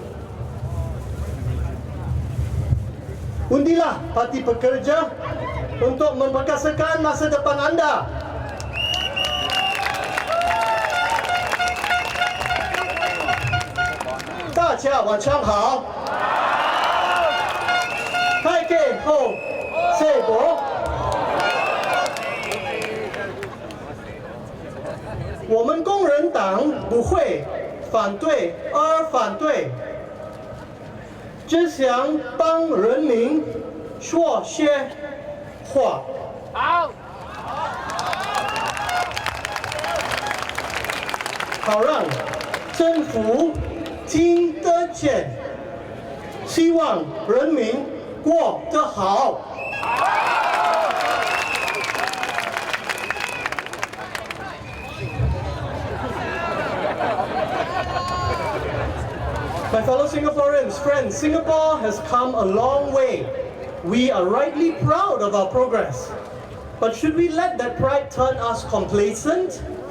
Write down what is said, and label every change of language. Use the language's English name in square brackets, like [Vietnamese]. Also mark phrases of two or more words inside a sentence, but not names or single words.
[Malay] Undilah Parti Pekerja untuk memperkasakan masa depan anda. [Chinese] Dacia 晚上好，开给后谢国。我们工人党不会反对而反对，只想帮人民说些话。好让政府听得见，希望人民过得好。 [English] My fellow Singaporeans, friends, Singapore has come a long way. We are rightly proud of our progress. But should we let that pride turn us complacent?